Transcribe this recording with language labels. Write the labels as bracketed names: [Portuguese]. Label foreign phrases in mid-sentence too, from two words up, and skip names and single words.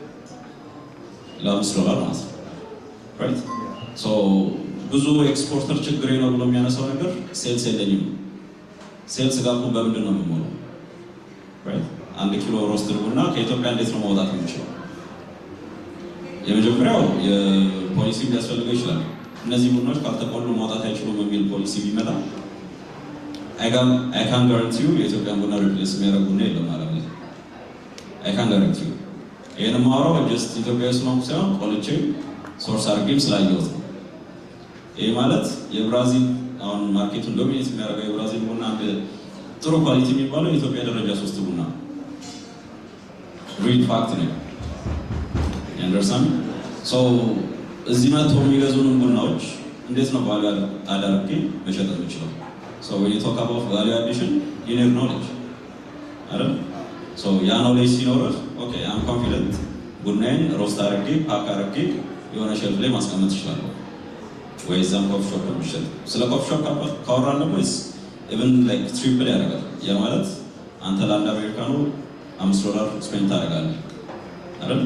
[Amharic] $5 ማለት ነው። ራይት ብዙ ኤክስፖርተር ችግር ነው ብሎ የሚያነሳው ነገር ሴልስ የለኝም። [English] sales gap [Amharic] በምንድን ነው የምሞላው? ራይት 1 ኪሎ ሮስትድ ቡና ከኢትዮጵያ እንዴት ነው ማውጣት የምንችለው? የመጀመሪያው የፖሊሲ ሊያስፈልገው ይችላል። እነዚህ ቡናዎች ካልተቆሉ ማውጣት አይችሉም የሚል ፖሊሲ ቢመጣ [English] I can guarantee you [Amharic] የኢትዮጵያን ቡና ሪፕሌስ የሚያደርግ ቡና የለም ማለት ነው። [English] I can guarantee you [Amharic] ይሄን ማውራው ጀስት ኢትዮጵያ ውስጥ ነው ሳይሆን ቆልቼ ሶርስ አድርጌም ስላየሁት ነው። ይሄ ማለት የብራዚል አሁን ማርኬቱን ዶሚኔት የሚያደርገው የብራዚል ቡና አንድ ጥሩ ኳሊቲ የሚባለው የኢትዮጵያ ደረጃ 3 ቡና [English] real fact [Amharic] ነው። አንደርስታንድ እዚህ መጥቶ የሚገዙንን ቡናዎች እንዴት ነው ቫልዩ አዳርጌ መሸጥ የምችለው? [English] when you talk about value addition you need knowledge አይደል? [Amharic] ያ ኖሌጅ ሲኖርህ [English] OK I'm confident [Amharic] ቡናዬን ሮስት አድርጌ ፓክ አድርጌ የሆነ ሼልፍ ላይ ማስቀመጥ እችላለሁ። ወይ እዛም [English] coffee shop [Amharic] የሚሸጥ ስለ [English] coffee shop [Amharic] ካወራን ደግሞ [English] even like triple [Amharic] ያደርጋል። ያ ማለት አንተ ለአንድ አሜሪካኑ $5 ስፔንድ ታደርጋለህ አይደል?